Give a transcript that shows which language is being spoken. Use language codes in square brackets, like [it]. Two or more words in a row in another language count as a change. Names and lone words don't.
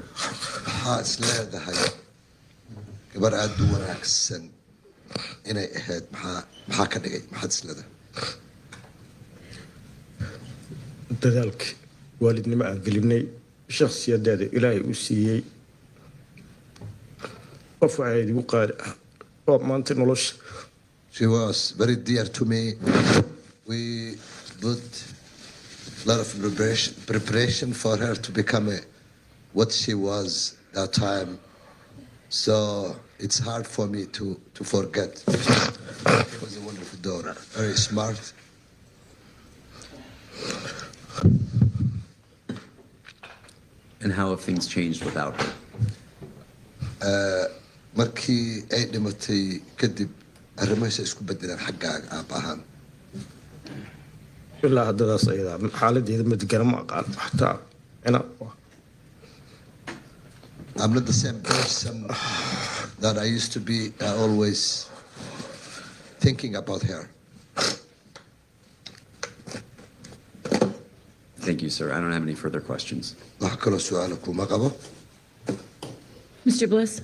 [so] maxaa is leedahay gabar aad u wanaagsan inay ahayd maxaa ka dhigay maxaad is leedahay? dadaalka waalidnimo aan gelinay shakhsiyadeeda ilaahay u siiyey qof waxay igu qaali ah oo maanta nolosha. [en] She was very dear to me. We put a lot of preparation for her to become what she was that time. So it's hard for me to forget. She was a wonderful daughter, very smart. And how have things changed without her? [so] markii ay dhimatay kadib arrimahaas isku bedelaan xaggaaga aab ahaan. ilaa haddadaas ayada xaaladeeda ma degana ma aqaan xataa ina [en] I'm not the same person that I used to be. Always thinking about her. Thank you, sir. I don't have any further questions. Mr. Bliss?